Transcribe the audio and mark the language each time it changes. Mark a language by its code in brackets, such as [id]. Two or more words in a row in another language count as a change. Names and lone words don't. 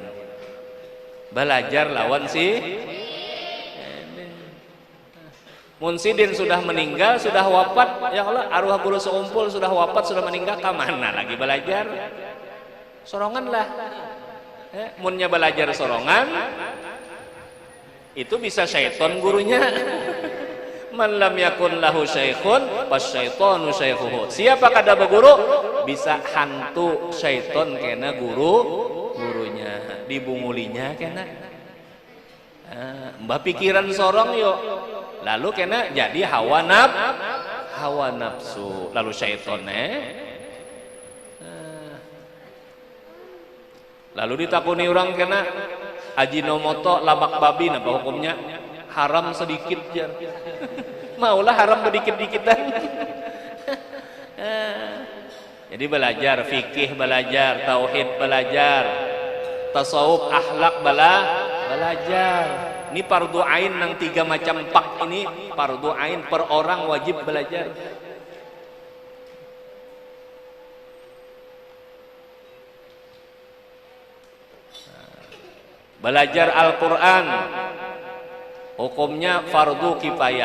[bjn] Belajar lawan Munsidin sudah meninggal, sudah wafat, [ar] يا الله, [bjn] arwah guru seumpul sudah wafat, sudah meninggal, kemana lagi belajar? Sorongan lah. Munnya belajar sorongan, itu bisa syaiton gurunya. [ar] من لم يكن له شيخ فالشيطان شيخه. [bjn] Siapa kada berguru bisa hantu syaiton kena gurunya, dibungulinya kena. Mbak pikiran sorong yuk, lalu kena jadi hawa nafsu, lalu syaiton lalu ditakuni orang kena ajinomoto labak babi, apa hukumnya? Haram sedikit jar. Maulah haram sedikit-dikitan. Jadi belajar fikih, belajar tauhid, belajar tasawuf, akhlak, belajar. Ini [ar] فرض عين [bjn] nang 3 macam pak ini [ar] فرض عين, [bjn] per orang wajib belajar. Belajar Al-Qur'an hukumnya [ar] فرض كفاية.